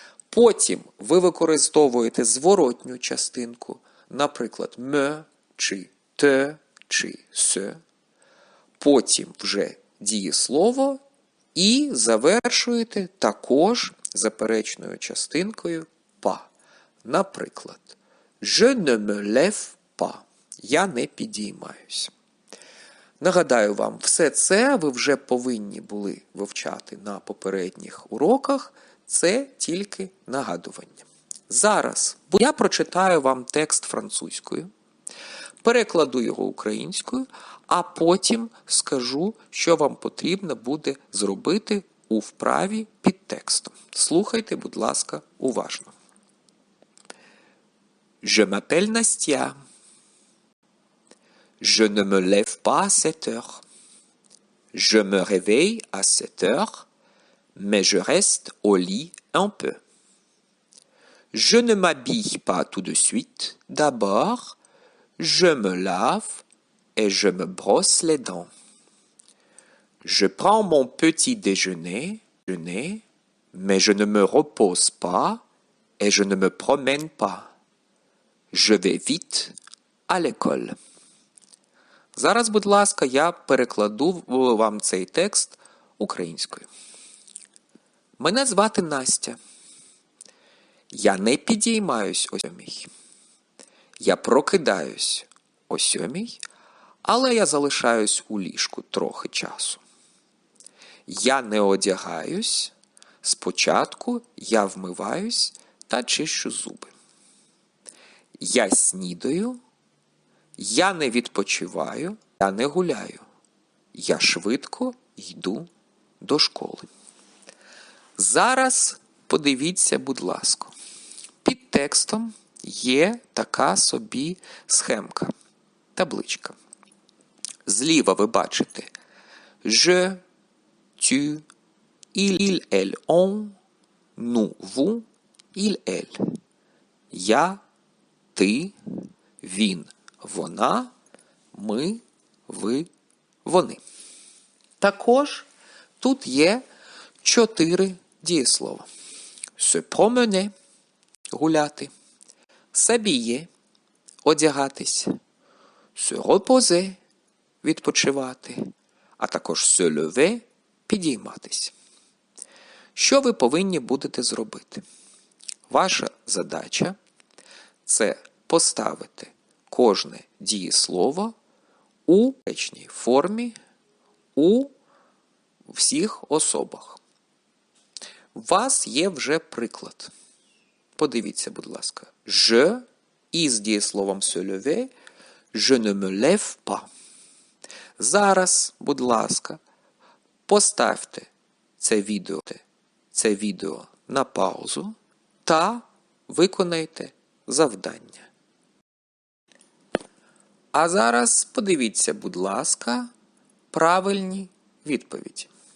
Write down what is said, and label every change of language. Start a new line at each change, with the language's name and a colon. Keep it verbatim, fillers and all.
Ukrainian: Потім ви використовуєте зворотню частинку, наприклад, «me» чи «te» чи «se». Потім вже дієслово і завершуєте також заперечною частинкою «pas». Наприклад,
French: «Je ne me lève pas» –
Ukrainian: «Я не підіймаюсь». Нагадаю вам, все це ви вже повинні були вивчати на попередніх уроках, це тільки нагадування. Зараз я прочитаю вам текст французькою, перекладу його українською, а потім скажу, що вам потрібно буде зробити у вправі під текстом. Слухайте, будь ласка, уважно.
French: Je m'appelle Nastia. Je ne me lève pas à sept heures. Je me réveille à sept heures, mais je reste au lit un peu. Je ne m'habille pas tout de suite. D'abord, je me lave et je me brosse les dents. Je prends mon petit déjeuner, déjeuner, mais je ne me repose pas et je ne me promène pas. Je vais vite à l'école.
Ukrainian: Зараз, будь ласка, я перекладу вам цей текст українською. Мене звати Настя. Я не підіймаюсь о сьомій. Я прокидаюсь о сьомій, але я залишаюсь у ліжку трохи часу. Я не одягаюсь. Спочатку я вмиваюсь та чищу зуби. Я снідаю. Я не відпочиваю, я не гуляю. Я швидко йду до школи. Зараз подивіться, будь ласка. Під текстом є така собі схемка, табличка. Зліва ви бачите «Je», «Tu», «Il», «Elle», «On», «Nous», «Vous», «Il», «Elle». Я, ти, він, вона, ми, ви, вони. Також тут є чотири дієслова.
French: Se promener – гуляти. S'habiller – одягатись. Se reposer – відпочивати.
Ukrainian: А також se lever – підійматись. Що ви повинні будете зробити? Ваша задача – це поставити кожне дієслово у речній формі у всіх особах. У вас є вже приклад. Подивіться, будь ласка. Je із дієсловом se lever,
French: je ne me lève pas.
Ukrainian: Зараз, будь ласка, поставте це відео, це відео на паузу та виконайте завдання. А зараз подивіться, будь ласка, правильні відповіді.